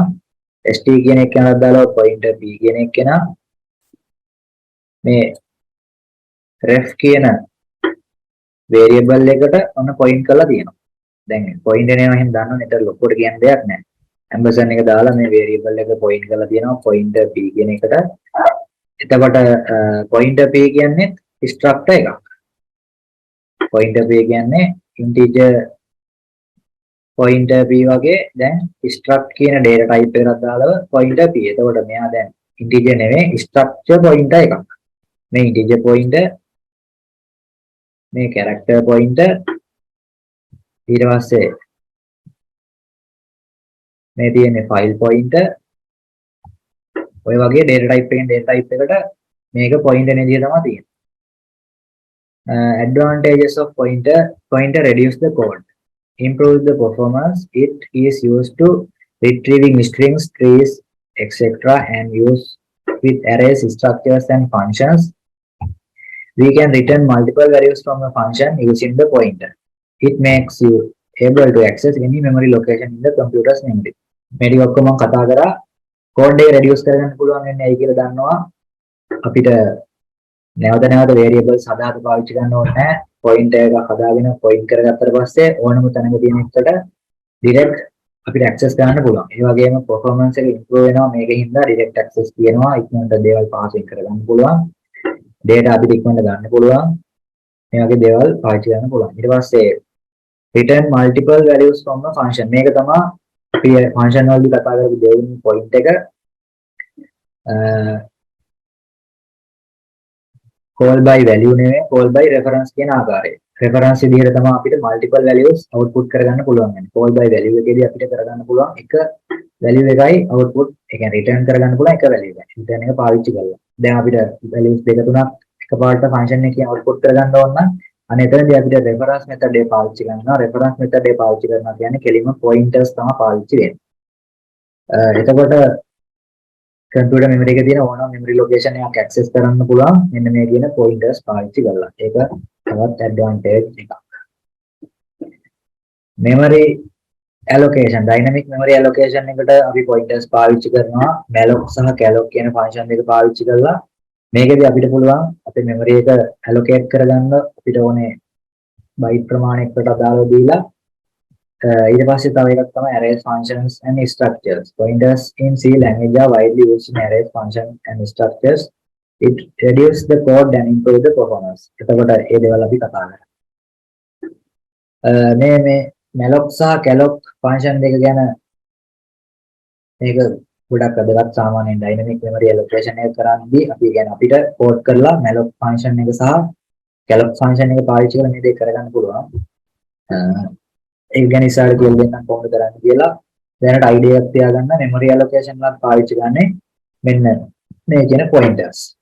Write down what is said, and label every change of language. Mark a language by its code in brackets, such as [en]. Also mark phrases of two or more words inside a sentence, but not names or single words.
[si] st කියන එක යනක් දාලා [en] pointer p [si] කියන එක කෙනා මේ ref කියන variable එකට ඔන්න point කරලා තියෙනවා. දැන් point එනවා එහෙනම් දන්නවනේ ඒතර ලොකුට කියන්න දෙයක් නැහැ. ampersand එක දාලා මේ variable එක point කරලා තියෙනවා [en] pointer p [si] කියන එකට. එතකොට [en] pointer p [si] කියන්නේ structure එකක්. [en] pointer p [si] කියන්නේ [en] integer pointer p [si] වගේ දැන් struct කියන [en] data type [si] එකකට දාලා [en] pointer p. [si] එතකොට මෙයා දැන් integer නෙවෙයි [en] structure pointer [si] එකක්. මේ [en] integer pointer, [si] මේ [en] character pointer, [si] ඊට පස්සේ මේ තියෙන්නේ [en] file pointer. [si] ඔය වගේ [en] data type [si] එකෙන් [en] data type [si] එකට මේක pointer නේ විදිය තමයි තියෙන්නේ. [en] Advantages of pointer reduce the code, improve the performance. It is used to retrieving strings, trees, etc. and use with arrays, structures and functions. We can return multiple values from a function using the pointer. It makes you able to access any memory location in the computer's memory. [si] මේ ටික ඔක්කොම කතා කරා code එක reduce කරගන්න පුළුවන් වෙන්නේ ඇයි කියලා දන්නවා. අපිට නැවත නැවත variables හදාගෙන පාවිච්චි කරන්න ඕනේ නැහැ. pointer එකක් හදාගෙන point කරගත්තට පස්සේ ඕනම තැනක තියෙන එකට direct අපිට access කරන්න පුළුවන්. ඒ වගේම performance එක improve වෙනවා මේකෙන් හින්දා [en] direct access [si] තියෙනවා. ඉක්මනට දේවල් passing කරගන්න පුළුවන්. data අපිට ඉක්මනට ගන්න පුළුවන්. මේ වගේ දේවල් පාවිච්චි කරන්න පුළුවන්. ඊට පස්සේ [en] return multiple values from a function. [si] මේක තමයි අපි function වලදී කතා කරපු දෙවෙනි point එක. [en] call by value [si] නෙවෙයි [en] call by reference [si] කියන ආකාරය. reference විදිහට තමයි අපිට [en] multiple values output [si] කරගන්න පුළුවන්. [en] call by value [si] එකේදී අපිට කරගන්න පුළුවන් එක value එකයි output ඒ කියන්නේ return කරගන්න පුළුවන් එක value එකයි. return එක පාවිච්චි කරලා. දැන් අපිට values දෙක තුනක් එකපාරට function එකකින් output කරගන්න ඕන නම් අන්න එතනදී අපිට [en] reference method [si] එක පාවිච්චි කරනවා. [en] reference method [si] එක පාවිච්චි කරනවා කියන්නේ කෙලින්ම pointers තමයි පාවිච්චි වෙන්නේ. එතකොට [en] computer memory [si] එකේ තියෙන ඕනම [en] memory location [si] එකක් access කරන්න පුළුවන් මෙන්න මේ කියන pointers පාවිච්චි කරලා. ඒක තවත් advantage එකක්. [en] memory allocation, dynamic memory allocation [si] එකට අපි pointers පාවිච්චි කරනවා. malloc සහ calloc කියන function දෙක පාවිච්චි කරලා මේකෙදි අපිට පුළුවන් අපේ memory එක allocate කරගන්න අපිට ඕනේ byte ප්‍රමාණයකට අදාළව දීලා ඊට පස්සේ තව එකක් තමයි [en] arrays, functions and structures. Pointers in C language are widely used in arrays, functions and structures. It reduces the code and improve the performance. [si] එතකොට ඒ දේවල් අපි කතා කරා. මේ malloc සහ calloc function දෙක ගැන මේක ගොඩක් වැදගත්. සාමාන්‍යයෙන් [en] dynamic memory allocation [si] එක කරද්දී අපි කියන්නේ අපිට code කරලා [en] malloc function [si] එක සහ [en] calloc function [si] එක පාවිච්චි කරලා මේ දෙක කරගන්න පුළුවන්. ඒක ගැන ඉස්සරහට කියලා දෙන්නම් කොහොමද කරන්නේ කියලා. දැනට idea එකක් තියාගන්න [en] memory allocation [si] එකක් පාවිච්චි කරන්නේ මෙන්න මේ කියන pointers.